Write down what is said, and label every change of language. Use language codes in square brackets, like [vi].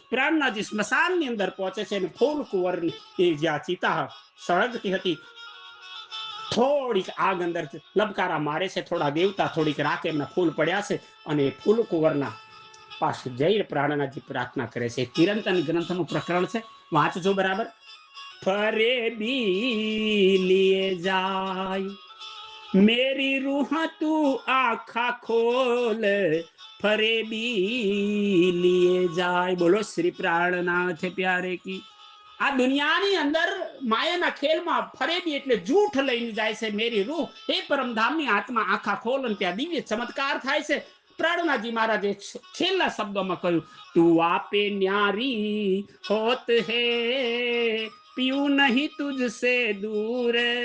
[gu] પ્રાણનાથજી સ્મશાનની અંદર પહોંચે છે અને ફૂલ કુંવરની જ્યાં ચિતા સળગતી હતી થોડીક આગ અંદર લબકારા મારે છે. થોડા દેવતા, થોડીક રાખ, એમના ફૂલ પડ્યા છે અને ફૂલ કુંવરના પાસે જઈ પ્રાણનાથજી પ્રાર્થના કરે છે. ચિરંતન ગ્રંથનું પ્રકરણ છે, વાંચજો બરાબર. [hi] ફરે બી લીએ જાય मेरी रूह तू आखा खोल फरे बी लिए जाए. बोलो श्री प्राणनाथ प्यारे की. [gu] આ દુનિયાની અંદર માયાના ખેલમાં ફરેબી એટલે જૂઠ લઈને જાય છે મેરી રૂહ. એ પરમધામની આત્મા આખા ખોલ અને ત્યાં દિવ્ય ચમત્કાર થાય છે. પ્રાણનાથજી મહારાજે છેલ્લા શબ્દોમાં કહ્યું તું [hi] આપે ન્યારી હોત હે પીયું નહીં તુજસે દૂર.